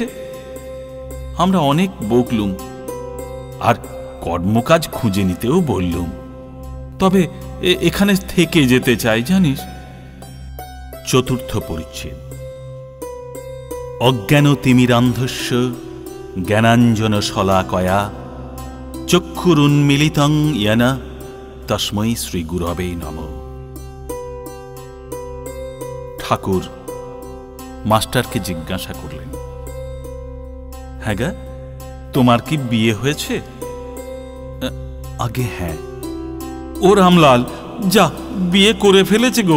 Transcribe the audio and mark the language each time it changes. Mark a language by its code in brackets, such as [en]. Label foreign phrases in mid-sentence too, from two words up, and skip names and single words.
[bn] আমরা অনেক বকলুম, আর কর্মকাজ খুঁজে নিতেও বললুম, তবে এখানে থেকে যেতে চাই, জানিস। চতুর্থ পরিচ্ছেদ। [sa] অজ্ঞান তিমিরান্ধস্য জ্ঞানাঞ্জন শলাকয়া চক্ষুরুন্মিলিতং येन তস্मै শ্রী গুরবে নমঃ। [bn] ঠাকুর মাস্টারকে জিজ্ঞাসা করলেন, হ্যাঁ গা, তোমার কি বিয়ে হয়েছে? আগে হ্যাঁ। ও রামলাল, যা, বিয়ে করে ফেলেছে গো।